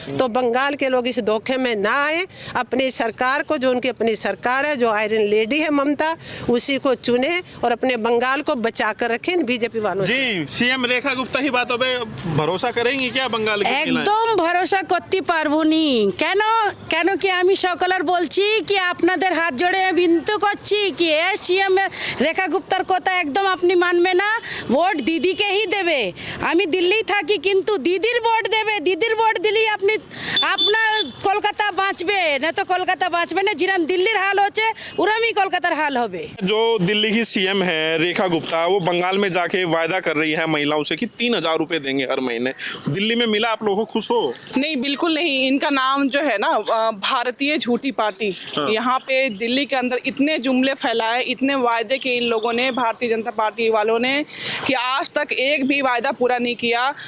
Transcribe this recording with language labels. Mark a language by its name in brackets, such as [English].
[Hindi] तो बंगाल के लोग इस धोखे में ना आए, अपनी सरकार को, जो उनकी अपनी सरकार है, जो आयरन लेडी है ममता, उसी को चुने और अपने बंगाल को बचा कर रखें बीजेपी वालों से। जी सीएम रेखा गुप्ता ही बातों पे भरोसा करेंगी क्या बंगाल की महिलाएं? [Bangla] একদম ভরসা করতে পারবো নি। কেন কেন কি আমি সকলের বলছি কি আপনাদের হাত জোড়ে বিনতি করছি কি সিএম রেখা গুপ্তার কথা একদম আপনি মানবে না, ভোট দিদিকে হি দেবে। আমি দিল্লি থাকি কিন্তু দিদির ভোট দেবে, দিদির ভোট দিলেই আপনি আপনার কলকাতা বাঁচবে, না তো কলকাতা বাঁচবে না। যেরকম দিল্লির হাল হচ্ছে ওরমই কলকাতার হাল হবে। [Hindi] जो दिल्ली की सीएम है रेखा गुप्ता, वो बंगाल में जाके वायदा कर रही है महिलाओं से कि 3,000 रुपए देंगे हर महीने। दिल्ली में मिला, आप लोगों को खुश हो? नहीं, बिल्कुल नहीं। इनका नाम जो है ना भारतीय झूठी पार्टी। यहाँ पे दिल्ली के अंदर इतने जुमले फैलाए, इतने वायदे किए इन लोगों ने, भारतीय जनता पार्टी वालों ने, कि आज तक एक भी वायदा पूरा नहीं किया।